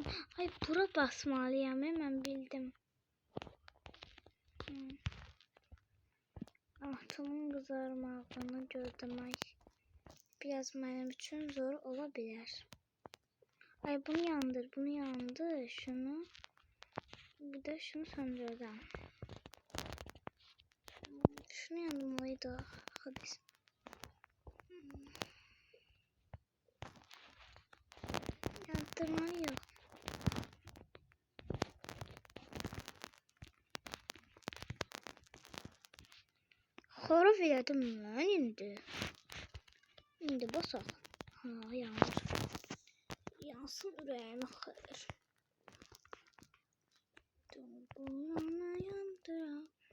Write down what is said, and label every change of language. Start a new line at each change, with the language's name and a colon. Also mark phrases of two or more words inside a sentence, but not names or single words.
Azerbaijani: Ay bura basmalıyam, mən bildim. Atimin qızarmağını gözləmək biraz mənim üçün zor ola bilər. Ay bunu yandır, bunu yandır.
Turkish: Şunu. Bir de şunu söndüreceğim. Şunu yandırmalıydı. Hadi. Yandırmayı yok.
Azerbaijani: Xorov elədim mən indi. İndi basaq. Ha, yanır. Yansın ürəyimə xeyir. Buna yandıram.